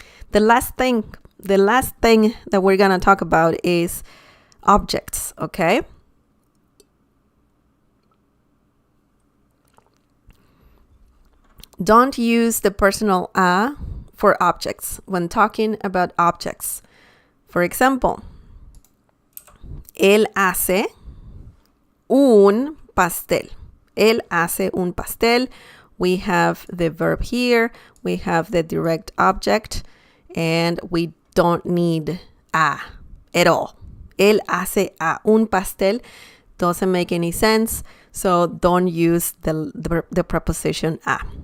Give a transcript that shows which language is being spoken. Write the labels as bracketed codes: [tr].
[en] The last thing that we're going to talk about is objects, okay? Don't use the personal a for objects when talking about objects. For example, [es] él hace un pastel. Él hace un pastel. [en] We have the verb here. We have the direct object. And we don't need a at all. [es] Él hace un pastel. [en] Doesn't make any sense. So don't use the preposition a.